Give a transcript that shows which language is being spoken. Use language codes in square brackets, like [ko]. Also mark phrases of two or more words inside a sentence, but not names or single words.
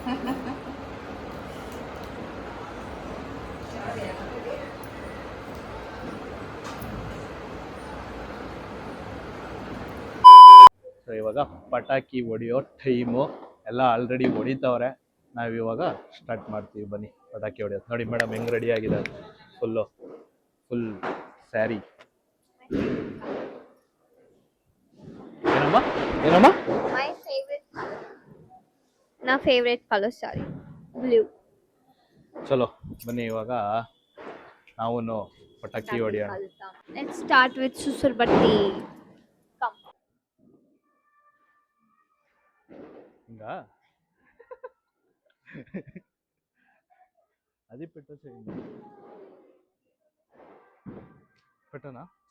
[kn] ಸೊ ಇವಾಗ ಪಟಾಕಿ ಹೊಡಿಯೋ ಟೈಮು. ಎಲ್ಲ ಆಲ್ರೆಡಿ ಹೊಡಿತವ್ರೆ. ನಾವಿವಾಗ ಸ್ಟಾರ್ಟ್ ಮಾಡ್ತೀವಿ, ಬನ್ನಿ ಪಟಾಕಿ ಹೊಡಿಯೋದು. ನೋಡಿ ಮೇಡಮ್ ಹೆಂಗೆ ರೆಡಿ ಆಗಿದೆ, [en] full saree. [kn] ಏನಮ್ಮ ಏನಮ್ಮ [en] my favorite color, నా favorite color saree blue. [kn] ಚಲೋ ಬನ್ನಿ ಇವಾಗ ನಾವು ಪಟಾಕಿ ಹೊಡಿಯೋಣ. [en] let's start with సుసుర్ బట్టి. కమ్ [te] ಹಿಂಗ అది పెట్టేసేయండి. పెట్టనా?